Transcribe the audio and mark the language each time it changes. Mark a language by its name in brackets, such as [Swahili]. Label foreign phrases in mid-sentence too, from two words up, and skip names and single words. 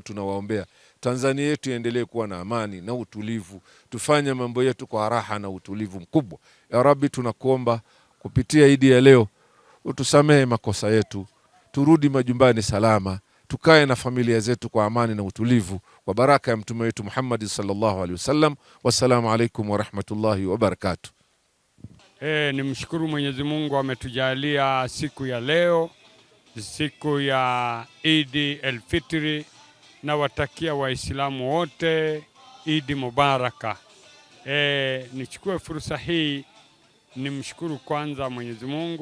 [Swahili] Tunawaombea Tanzania yetu iendelee kuwa na amani na utulivu, tufanye mambo yetu kwa raha na utulivu mkubwa. [Arabic] يا رب, [Swahili] tunakuomba kupitia Eid ya leo utusamehe makosa yetu, turudi majumbani salama, tukae na familia zetu kwa amani na utulivu, kwa baraka ya mtume wetu Muhammad [Arabic] صلى الله عليه وسلم. والسلام عليكم ورحمة الله وبركاته. [Swahili] Nimshukuru Mwenyezi Mungu ametujalia siku ya leo, siku ya Eid al-Fitri, na watakia Waislamu wote Eid Mubaraka. Nichukue fursa hii nimshukuru kwanza Mwenyezi Mungu.